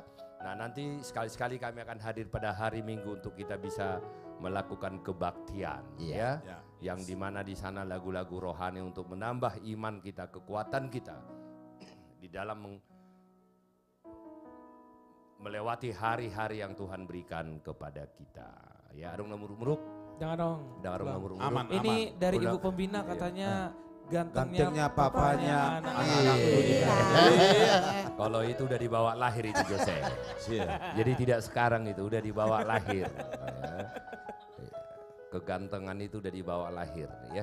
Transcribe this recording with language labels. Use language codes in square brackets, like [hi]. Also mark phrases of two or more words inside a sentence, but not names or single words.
[id] Nah nanti sekali-sekali kami akan hadir pada hari Minggu untuk kita bisa melakukan kebaktian ya. Ya. Yang dimana di sana lagu-lagu rohani untuk menambah iman kita, kekuatan kita di dalam melewati hari-hari yang Tuhan berikan kepada kita. Ya, [bbc] adong namuruk-muruk. [id] Jangan dong. [bbc] Udah adong namuruk-muruk. [id] Aman. Ini dari Udah. Ibu Pembina katanya Gantengnya gantengnya papanya, anak-anak. Kalau itu udah dibawa lahir itu Jose. Jadi tidak sekarang itu udah dibawa lahir. Ya. kegantengan itu udah dibawa lahir ya.